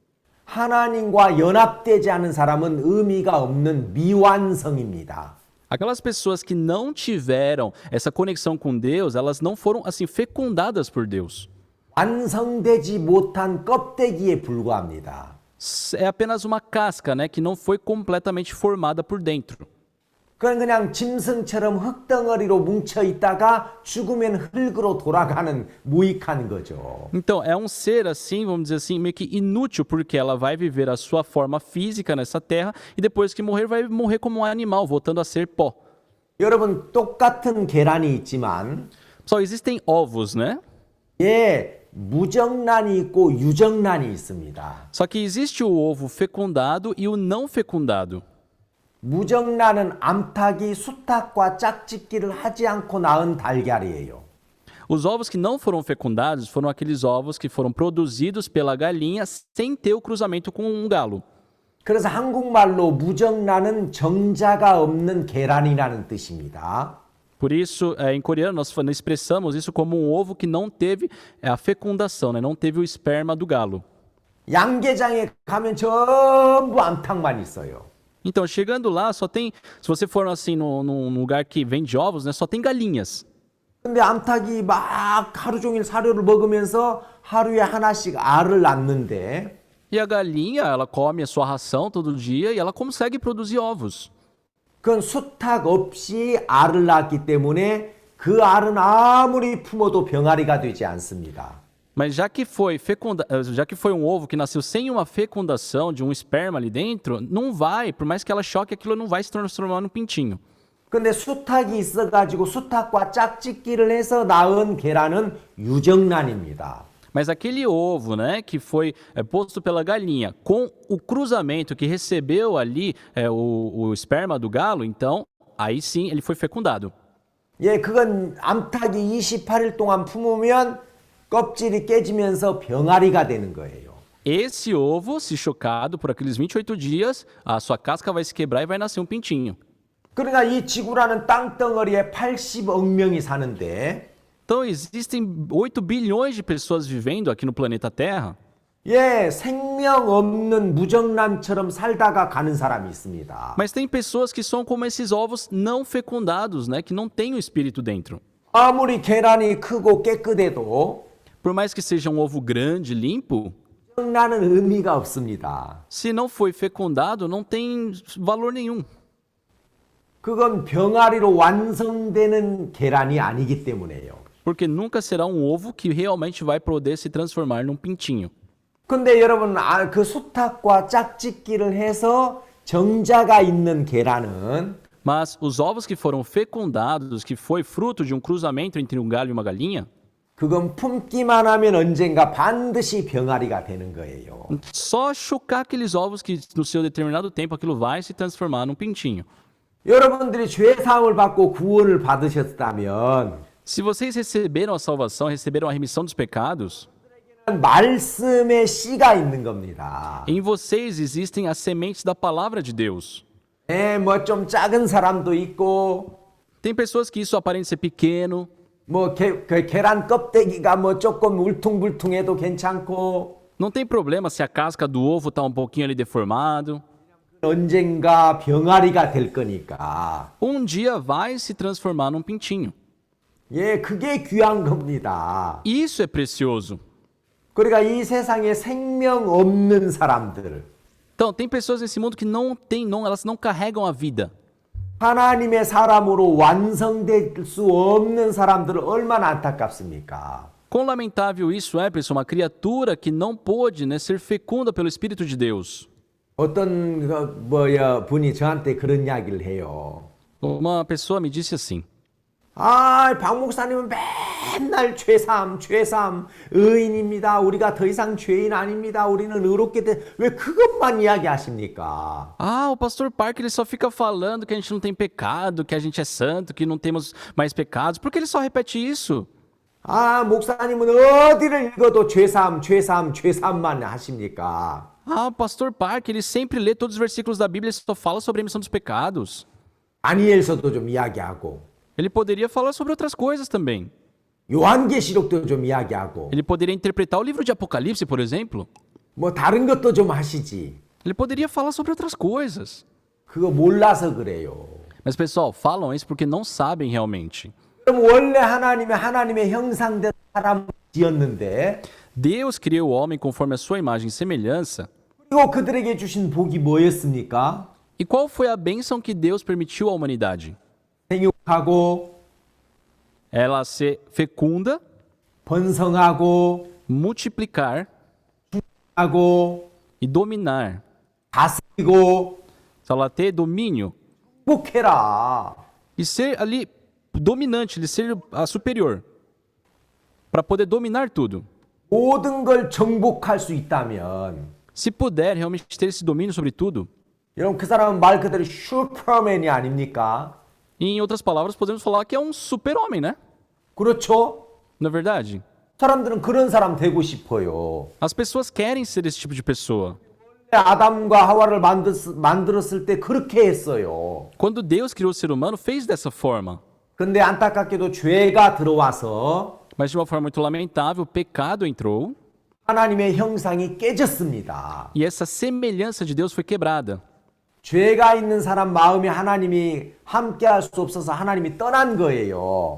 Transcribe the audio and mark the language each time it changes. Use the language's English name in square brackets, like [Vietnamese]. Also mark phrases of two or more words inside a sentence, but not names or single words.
[Korean] 하나님과 연합되지 않은 사람은 의미가 없는 미완성입니다. [Portuguese] aquelas pessoas que não tiveram essa conexão com Deus, elas não foram assim fecundadas por Deus. [Korean] 완성되지 못한 껍데기에 불과합니다. [Portuguese] É apenas uma casca, que não foi completamente formada por dentro. [Korean] 그냥 짐승처럼 흙덩어리로 뭉쳐 있다가 죽으면 흙으로 돌아가는 무익한 거죠. [Portuguese] Então, é um ser assim, vamos dizer assim, meio que inútil, porque ela vai viver a sua forma física nessa terra e depois que morrer, vai morrer como um animal, voltando a ser pó. [Korean] 여러분, 똑같은 계란이 있지만 [Portuguese] Só existem ovos, [Korean] 예, 무정란이 있고 유정란이 있습니다. [Portuguese] Só que existe o ovo fecundado e o não fecundado. [Korean] 무정란은 암탉이 수탉과 짝짓기를 하지 않고 낳은 달걀이에요. [Portuguese] Os ovos que não foram fecundados foram aqueles ovos que foram produzidos pela galinha sem ter o cruzamento com um galo. [Korean] 그래서 한국말로 무정란은 정자가 없는 계란이라는 뜻입니다. [Portuguese] Por isso, em coreano, nós expressamos isso como um ovo que não teve a fecundação, não teve o esperma do galo. [Korean] 양계장에 가면 전부 암탉만 있어요. [Portuguese] Então, chegando lá, só tem, se você for assim num lugar que vende ovos, só tem galinhas. [Korean] 근데 암탉이 막 하루 종일 사료를 먹으면서 하루에 하나씩 알을 낳는데 [Portuguese] E a galinha, ela come a sua ração todo dia e ela consegue produzir ovos. [Korean] 그건 수탉 없이 알을 낳기 때문에 그 알은 아무리 품어도 병아리가 되지 않습니다. [Portuguese] Mas já que foi um ovo que nasceu sem uma fecundação de um esperma ali dentro, não vai, por mais que ela choque, aquilo não vai se transformar num pintinho. [Korean] 근데 수탉이 있어가지고 수탉과 짝짓기를 해서 낳은 계란은 유정란입니다. [Portuguese] Mas aquele ovo, né, que foi posto pela galinha, com o cruzamento que recebeu ali o esperma do galo, então, aí sim ele foi fecundado. [Korean] 예, 그건 암탉이 28일 동안 품으면 껍질이 깨지면서 병아리가 되는 거예요. [Portuguese] Esse ovo, se chocado por aqueles 28 dias, a sua casca vai se quebrar e vai nascer um pintinho. [Korean] 그러니까 이 지구라는 땅덩어리에 80억 명이 사는데 [Portuguese] Então, existem 8 bilhões de pessoas vivendo aqui no planeta Terra. [Korean] 예, 생명 없는 무정란처럼 살다가 가는 사람이 있습니다. [Portuguese] Mas tem pessoas que são como esses ovos não fecundados, né, que não têm o espírito dentro. [Korean] 아무리 계란이 크고 깨끗해도 [Portuguese] Por mais que seja um ovo grande, limpo, [Korean] 무정란은 의미가 없습니다. [Portuguese] se não foi fecundado, não tem valor nenhum. [Korean] 그건 병아리로 완성되는 계란이 아니기 때문에요. [Portuguese] Porque nunca será um ovo que realmente vai poder se transformar num pintinho. [Korean] 근데 여러분, 그 수탉과 짝짓기를 해서 정자가 있는 계란은 [Portuguese] Mas os ovos que foram fecundados, que foi fruto de um cruzamento entre um galho e uma galinha, [Korean] 그건 품기만 하면 언젠가 반드시 병아리가 되는 거예요. [Portuguese] só chocar aqueles ovos que no seu determinado tempo aquilo vai se transformar num pintinho. [Korean] 여러분들이 죄 사함을 받고 구원을 받으셨다면 [Portuguese] Se vocês receberam a salvação, receberam a remissão dos pecados, [Korean] 말씀의 씨가 있는 겁니다. [Portuguese] em vocês existem as sementes da palavra de Deus. [Korean] 뭐 좀 작은 사람도 있고 [Portuguese] Tem pessoas que isso aparenta ser pequeno, [Korean] 뭐 계란 껍데기가 뭐 조금 울퉁불퉁해도 괜찮고 [Portuguese] não tem problema se a casca do ovo está um pouquinho ali deformado. [Korean] 언젠가 병아리가 될 거니까. [Portuguese] Um dia vai se transformar num pintinho. [Korean] 예, 그게 귀한 겁니다. [Portuguese] Isso é precioso. [Korean] 그러니까 이 세상에 생명 없는 사람들, [Portuguese] Então, tem pessoas nesse mundo que elas não carregam a vida. [Korean] 하나님의 사람으로 완성될 수 없는 사람들은 얼마나 안타깝습니까? [Portuguese] Quão lamentável isso é, pessoal, uma criatura que não pôde, né, ser fecunda pelo Espírito de Deus. [Korean] 어떤 분이 저한테 그런 이야기를 해요. [Portuguese] Uma pessoa me disse assim: [Korean] 박 목사님은 맨날 죄삼, 의인입니다. 우리가 더 이상 죄인 아닙니다. 우리는 의롭게 왜 그것만 이야기하십니까? [Portuguese] o pastor Parker ele só fica falando que a gente não tem pecado, que a gente é santo, que não temos mais pecados. Por que ele só repete isso? [Korean] 목사님은 어디를 읽어도 죄삼만 하십니까? [Portuguese] O pastor Parker ele sempre lê todos os versículos da Bíblia e só fala sobre a remissão dos pecados. [Korean] 다니엘서도 좀 이야기하고 [Portuguese] Ele poderia falar sobre outras coisas também. [Korean] 요한계시록도 좀 이야기하고 [Portuguese] Ele poderia interpretar o livro de Apocalipse, por exemplo. [Korean] 뭐 다른 것도 좀 하시지. [Portuguese] Ele poderia falar sobre outras coisas. [Korean] 그거 몰라서 그래요. [Portuguese] Mas, pessoal, falam isso porque não sabem realmente. [Korean] 그럼 원래 하나님의 형상대로 사람을 지었는데 [Portuguese] Deus criou o homem conforme a sua imagem e semelhança. [Korean] 그리고 그들에게 주신 복이 뭐였습니까? [Portuguese] E qual foi a bênção que Deus permitiu à humanidade? [Korean] 생육하고 [Portuguese] Ela ser fecunda, [Korean] 번성하고 [Portuguese] multiplicar [Korean] 하고 [Portuguese] e dominar. [Korean] 다스리고 [Portuguese] Ela ter domínio [Korean] 복해라. [Portuguese] e ser ali dominante, ele ser a superior. Para poder dominar tudo. [Korean] 모든 걸 정복할 수 있다면 [Portuguese] Se puder realmente ter esse domínio sobre tudo, [Korean] 여러분 그 사람은 말 그대로 슈퍼맨이 아닙니까? [Portuguese] em outras palavras, podemos falar que é um super-homem, né? [Korean] 그렇죠? [Portuguese] Não é verdade? [Korean] 사람들은 그런 사람 되고 싶어요. [Portuguese] As pessoas querem ser esse tipo de pessoa. [Korean] 아담과 하와를 만들었을 때 그렇게 했어요. [Portuguese] Quando Deus criou o ser humano, fez dessa forma. [Korean] 근데 안타깝게도 죄가 들어와서 [Portuguese] Mas de uma forma muito lamentável, o pecado entrou [Korean] 하나님의 형상이 깨졌습니다. [Portuguese] e essa semelhança de Deus foi quebrada. [Korean] 죄가 있는 사람 마음에 하나님이 함께할 수 없어서 하나님이 떠난 거예요.